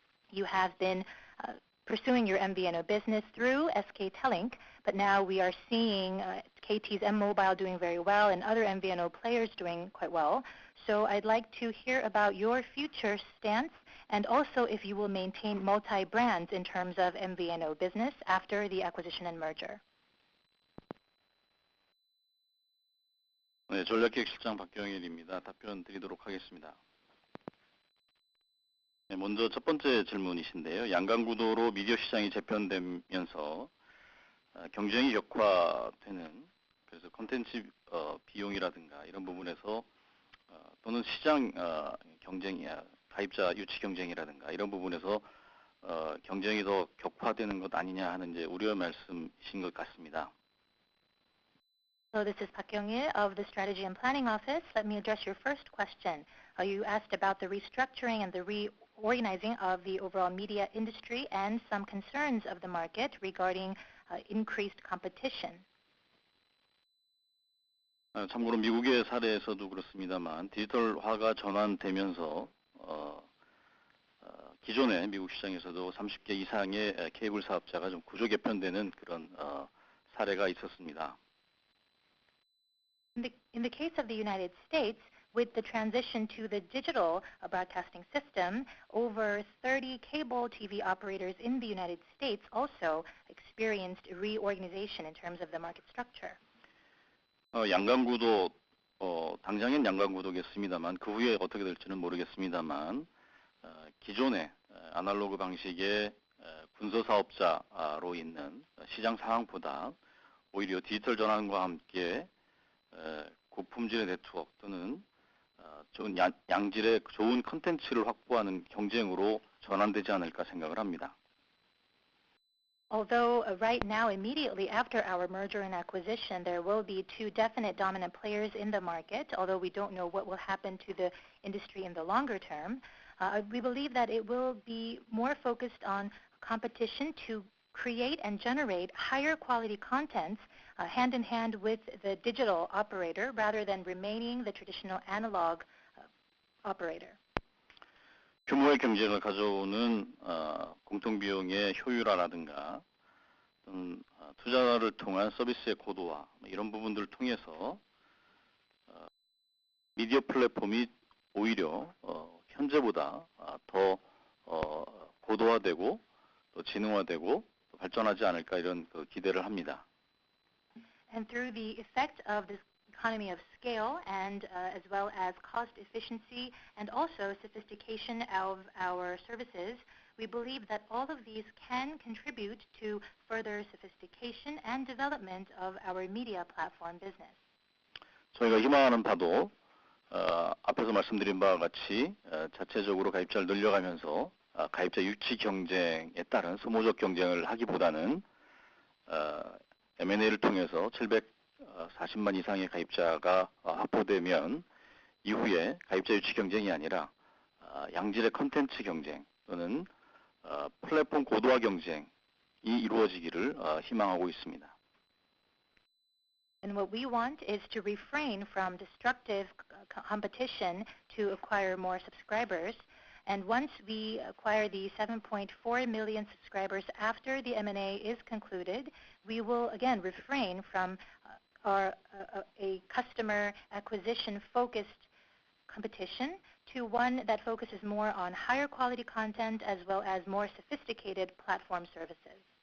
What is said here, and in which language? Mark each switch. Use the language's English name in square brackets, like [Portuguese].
[English] You have been pursuing your MVNO business through SK Telink, but now we are seeing KT's M-Mobile doing very well and other MVNO players doing quite well. So I'd like to hear about your future stance and also if you will maintain multi-brands in terms of MVNO business after the acquisition and merger. [Korean] 네, 전략기획실장 박경일입니다. 답변 드리도록 하겠습니다. 네, 먼저 첫 번째 질문이신데요. 양강구도로 미디어 시장이 재편되면서 경쟁이 격화되는 그래서 콘텐츠 비용이라든가 이런 부분에서 또는 시장 경쟁이 가입자 유치 경쟁이라든가 이런 부분에서 경쟁이 더 격화되는 것 아니냐 하는 이제 우려 말씀이신 것 같습니다. [English] So this is Park Kyung-il of the Strategy and Planning Office. Let me address your first question. You asked about the restructuring and the reorganizing of the overall media industry and some concerns of the market regarding increased competition. [Korean] 참고로 미국의 사례에서도 그렇습니다만 디지털화가 전환되면서 기존의 미국 시장에서도 30개 이상의 케이블 사업자가 좀 구조 개편되는 그런 사례가 있었습니다. [English] In the case of the United States, with the transition to the digital broadcasting system, over 30 cable TV operators in the United States also experienced reorganization in terms of the market structure. [Korean] 양강구도 당장엔 양강구도겠습니다만 그 후에 어떻게 될지는 모르겠습니다만 기존의 아날로그 방식의 군소 사업자로 있는 시장 상황보다 오히려 디지털 전환과 함께 고품질의 네트워크 또는 좋은 양질의 좋은 컨텐츠를 확보하는 경쟁으로 전환되지 않을까 생각을 합니다. [English] Although right now, immediately after our merger and acquisition, there will be two definite dominant players in the market, although we don't know what will happen to the industry in the longer term, we believe that it will be more focused on competition to create and generate higher quality contents hand in hand with the digital operator rather than remaining the traditional analog operator. [Korean] 규모의 경쟁을 가져오는 공통비용의 효율화라든가 또는 투자를 통한 서비스의 고도화 이런 부분들을 통해서 미디어 플랫폼이 오히려 현재보다 더 고도화되고 또 지능화되고 또 발전하지 않을까 이런 기대를 합니다. [English] And through the effect of this economy of scale and as well as cost efficiency and also sophistication of our services, we believe that all of these can contribute to further sophistication and development of our media platform business. [Korean] 저희가 희망하는 바도 앞에서 말씀드린 바와 같이 자체적으로 가입자를 늘려가면서 가입자 유치 경쟁에 따른 소모적 경쟁을 하기보다는 M&A를 통해서 740만 이상의 가입자가 확보되면 이후에 가입자 유치 경쟁이 아니라 양질의 컨텐츠 경쟁 또는 플랫폼 고도화 경쟁이 이루어지기를 희망하고 있습니다. [English] And what we want is to refrain from destructive competition to acquire more subscribers. And once we acquire the 7.4 million subscribers after the M&A is concluded, we will again refrain from a customer acquisition-focused competition to one that focuses more on higher quality content as well as more sophisticated platform services.